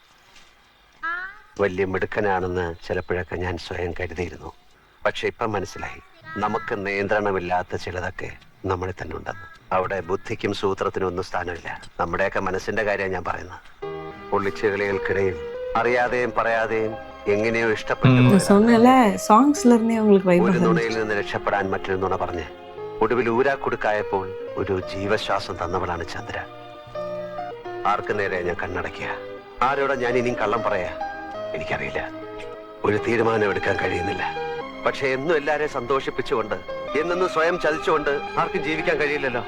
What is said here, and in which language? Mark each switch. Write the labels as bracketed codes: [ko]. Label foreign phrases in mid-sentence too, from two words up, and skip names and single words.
[ml] വലിയ മിടുക്കനാണെന്ന് ചിലപ്പോഴൊക്കെ ഞാൻ സ്വയം കരുതിയിരുന്നു. പക്ഷെ ഇപ്പം മനസ്സിലായി, നമുക്ക് നിയന്ത്രണമില്ലാത്ത ചിലതൊക്കെ നമ്മളിൽ തന്നെ ഉണ്ടെന്ന്. അവിടെ ബുദ്ധിക്കും സൂത്രത്തിനും ഒന്നും സ്ഥാനമില്ല. നമ്മുടെയൊക്കെ മനസ്സിന്റെ കാര്യമാണ് ഞാൻ പറയുന്നത്. ഒളിച്ചുകളികൾക്കിടയിൽ അറിയാതെയും പറയാതെയും എങ്ങനെയോ ഇഷ്ടപ്പെട്ടു [ta] சொன்னல சாங்ஸ்ல இருந்தே உங்களுக்கு வைப் [ml] ഒരു നുണയിൽ നിന്ന് രക്ഷപ്പെടാൻ മറ്റൊരു നുണ പറഞ്ഞ് ഒടുവിൽ ഊരാക്കുടുക്കായപ്പോൾ ഒരു ജീവശ്വാസം തന്നവളാണ് ചന്ദ്ര. ആർക്ക് നേരെ ഞാൻ കണ്ണടക്കുക? ആരോടെ ഞാൻ ഇനിയും കള്ളം പറയാ? എനിക്കറിയില്ല. ഒരു തീരുമാനം എടുക്കാൻ കഴിയുന്നില്ല. പക്ഷെ എന്നും എല്ലാരെയും സന്തോഷിപ്പിച്ചുകൊണ്ട്, എന്നും സ്വയം ചതിച്ചുകൊണ്ട് ആർക്കും ജീവിക്കാൻ കഴിയില്ലല്ലോ.